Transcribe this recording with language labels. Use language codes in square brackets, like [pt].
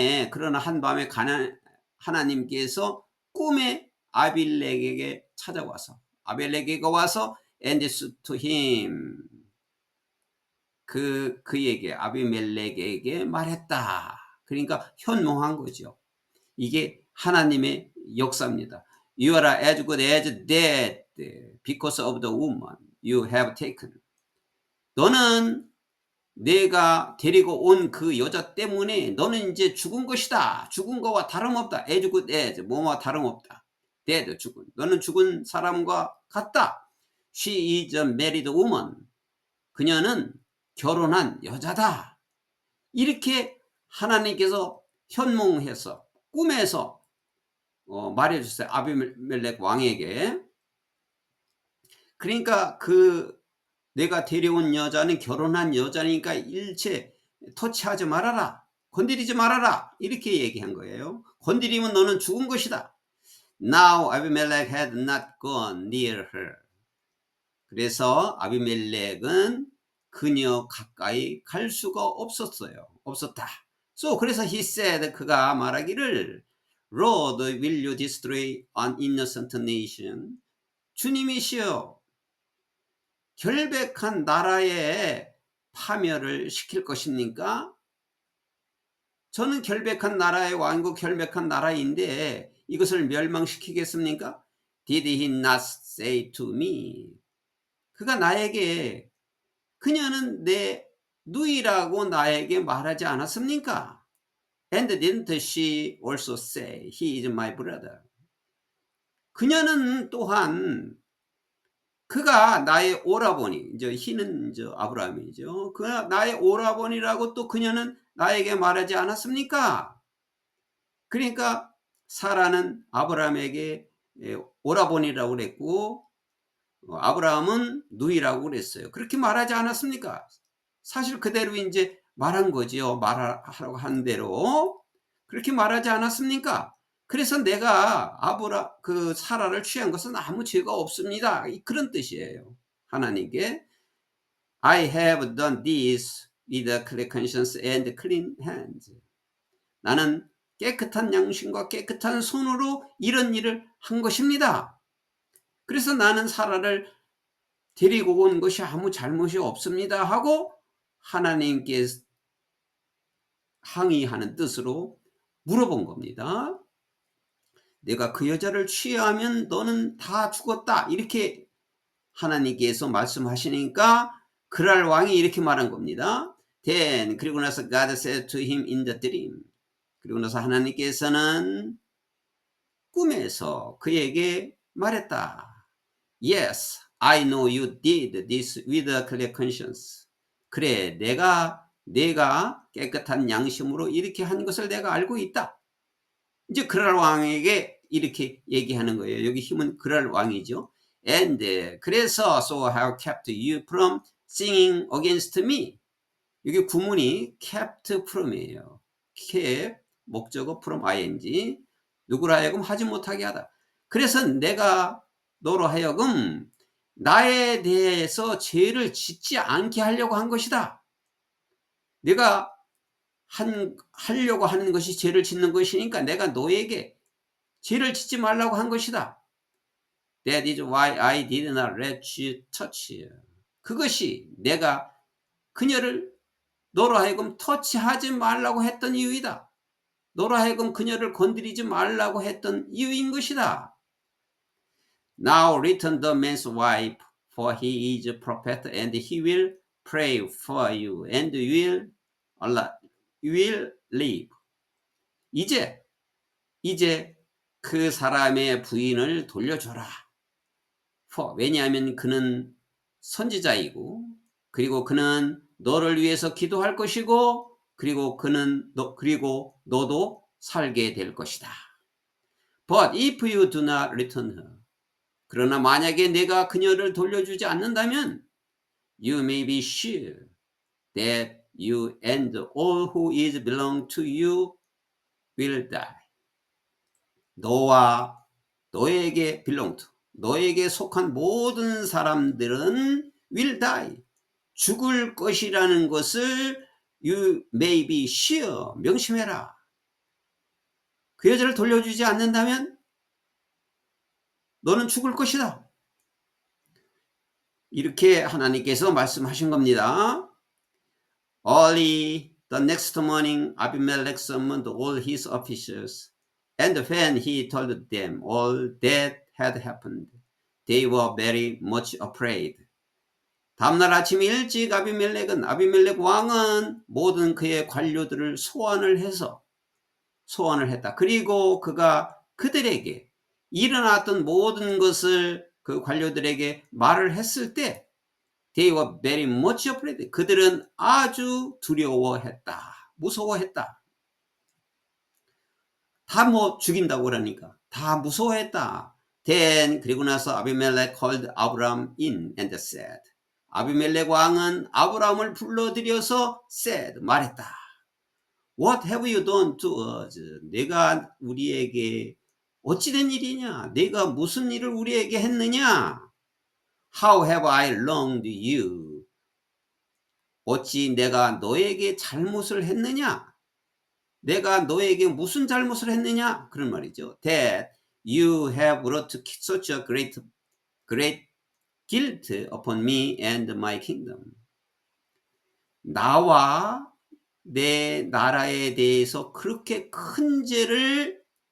[ko] 그러나 한밤에 하나님께서 꿈에 아빌렉에게 찾아와서, 아빌렉에게 와서 [en] and said to him, [ko] 그에게 아비멜렉에게 말했다. 그러니까 현몽한 거죠. 이게 하나님의 역사입니다. [en] You are as good as dead because of the woman you have taken. [ko] 너는 내가 데리고 온 그 여자 때문에 너는 이제 죽은 것이다. 죽은 거와 다름없다. [en] as good as, [ko] 뭐와 다름없다. [en] dead, [ko] 죽은. 너는 죽은 사람과 같다. [en] She is a married woman. [ko] 그녀는 결혼한 여자다. 이렇게 하나님께서 현몽해서 꿈에서 말해주세요. 아비멜렉 왕에게. 그러니까 내가 데려온 여자는 결혼한 여자니까 일체 터치하지 말아라. 건드리지 말아라. 이렇게 얘기한 거예요. 건드리면 너는 죽은 것이다. [en] Now Abimelech had not gone near her. [ko] 그래서 아비멜렉은 그녀 가까이 갈 수가 없었다. 그래서 [en] he said, [ko] 그가 말하기를 [en] Lord, will you destroy an innocent nation? [ko] 주님이시여, 결백한 나라에 파멸을 시킬 것입니까? 저는 결백한 나라의 왕이고 결백한 나라인데 이것을 멸망시키겠습니까? [en] did he not say to me? [ko] 그가 나에게 그녀는 내 누이라고 나에게 말하지 않았습니까? [en] And didn't she also say he is my brother? [ko] 그녀는 또한 그가 나의 오라버니, 이제 [en] he [ko] 는 이제 아브라함이죠. 그가 나의 오라버니라고 또 그녀는 나에게 말하지 않았습니까? 그러니까 사라는 아브라함에게 오라버니라고 그랬고 아브라함은 누이라고 그랬어요. 그렇게 말하지 않았습니까? 사실 그대로 이제 말한 거지요. 말하라고 한 대로 그렇게 말하지 않았습니까? 그래서 내가 그 사라를 취한 것은 아무 죄가 없습니다. 그런 뜻이에요. 하나님께 [en] I have done this with a clear conscience and clean hands. [ko] 나는 깨끗한 양심과 깨끗한 손으로 이런 일을 한 것입니다. 그래서 나는 사라를 데리고 온 것이 아무 잘못이 없습니다 하고 하나님께 항의하는 뜻으로 물어본 겁니다. 내가 그 여자를 취하면 너는 다 죽었다 이렇게 하나님께서 말씀하시니까 그랄 왕이 이렇게 말한 겁니다. [en] Then [ko] 그리고 나서 [en] God said to him in the dream. [ko] 그리고 나서 하나님께서는 꿈에서 그에게 말했다. [en] Yes, I know you did this with a clear conscience. [ko] 그래, 내가 깨끗한 양심으로 이렇게 한 것을 내가 알고 있다. 이제 그랄 왕에게 이렇게 얘기하는 거예요. 여기 힘은 그랄 왕이죠. [en] And [ko] 그래서 [en] so I have kept you from sinning against me. [ko] 여기 구문이 [en] kept from [ko] 이에요. kept 목적어 from ing 누구라 하여금 하지 못하게 하다. 그래서 내가 너로 하여금 나에 대해서 죄를 짓지 않게 하려고 한 것이다. 내가 하려고 하는 것이 죄를 짓는 것이니까 내가 너에게 죄를 짓지 말라고 한 것이다. [en] That is why I did not let you touch. [ko] 그것이 내가 그녀를 너로 하여금 터치하지 말라고 했던 이유이다. 너로 하여금 그녀를 건드리지 말라고 했던 이유인 것이다. [en] Now return the man's wife, for he is a prophet, and he will pray for you, and you will live. [ko] 이제 그 사람의 부인을 돌려줘라. 왜냐하면 그는 선지자이고, 그리고 그는 너를 위해서 기도할 것이고, 그리고 너도 살게 될 것이다. [en] But if you do not return her, [ko] 그러나 만약에 내가 그녀를 돌려주지 않는다면 [en] you may be sure that you and all who is belong to you will die. [ko] 너와 너에게 [en] belong to, [ko] 너에게 속한 모든 사람들은 [en] will die. [ko] 죽을 것이라는 것을 [en] you may be sure, [ko] 명심해라. 그 여자를 돌려주지 않는다면 너는 죽을 것이다. 이렇게 하나님께서 말씀하신 겁니다. [en] Early the next morning, Abimelech summoned all his officials, and when he told them all that had happened, they were very much afraid. [ko] 다음날 아침 일찍 아비멜렉 왕은 모든 그의 관료들을 소환을 했다. 그리고 그가 그들에게 일어났던 모든 것을 그 관료들에게 말을 했을 때 [en] They were very much afraid. [ko] 그들은 아주 두려워했다. 무서워했다. 다 죽인다고 그러니까 다 무서워했다. [en] Then [ko] 그리고 나서 [en] 아비멜렉 called Abraham in and said. [ko] 아비멜렉 왕은 아브라함을 불러들여서 말했다. [en] What have you done to us? [ko] 내가 우리에게 어찌된 일이냐? 내가 무슨 일을 우리에게 했느냐? [en] How have I wronged you? [ko] 어찌 내가 너에게 잘못을 했느냐? 내가 너에게 무슨 잘못을 했느냐? 그런 말이죠. [en] That you have brought such a great guilt upon me and my kingdom. [ko] 나와 내 나라에 대해서 그렇게 큰 죄를